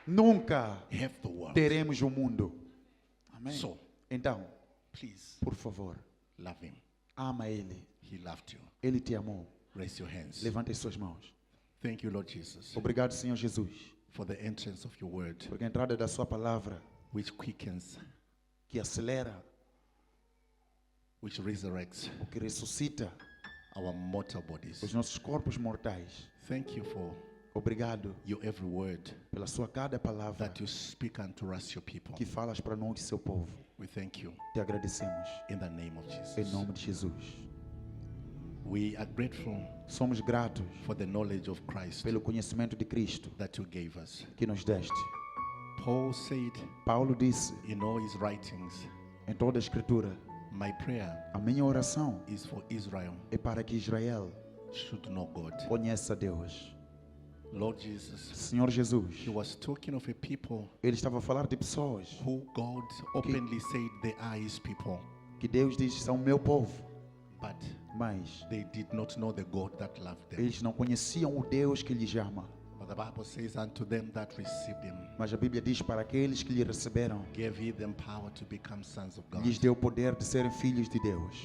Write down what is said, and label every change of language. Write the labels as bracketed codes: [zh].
[pt] Nunca [en] have the world. [pt] teremos o mundo. Amém. [en] So, [pt] Então, [en] please [pt] por favor, [en] love him. [pt] ama Ele. [en] He loved you. [pt] Ele te amou. [en] Raise your hands. [pt] Levante as suas mãos. [en] Thank you, Lord Jesus, [pt] Obrigado, Senhor Jesus, [en] for the entrance of your word, [pt] porque a entrada da sua palavra, [en] which quickens, [pt] que acelera, [en] which resurrects [pt] o que ressuscita [en] our mortal bodies. [pt] os nossos corpos mortais. [en] Thank you for [pt] Obrigado [en] your every word [pt] pela sua cada palavra [en] that you speak unto us, your people. [pt] que falas para nós, seu povo. [en] We thank you [pt] Te agradecemos. [en] in the name of [pt] Em [en] Jesus. [pt] nome de Jesus. [en] We are grateful [pt] Somos gratos [en] for the knowledge of Christ [pt] pelo conhecimento de Cristo [en] that you gave us. [pt] que nos deste. [en] Paul said [pt] Paulo disse [en] in all his writings [pt] Em toda a Escritura, [en] My prayer [pt] a minha oração [en] is for Israel [pt] é para que Israel [en] should know God. [pt] conheça Deus. [en] Lord Jesus, [pt] Senhor Jesus, [en] he was talking of a people [pt] Ele estava a falar de pessoas [en] who God openly said they are his people, [pt] que Deus diz são meu povo, [en] but [pt] mas [en] they did not know the God that loved them. [pt] eles não conheciam o Deus que lhes ama. [en] But the Bible says, unto them that received him, [pt] Mas a Bíblia diz para aqueles que lhe receberam, [en] gave he them power to become sons of God. [pt] lhes deu o poder de serem filhos de Deus.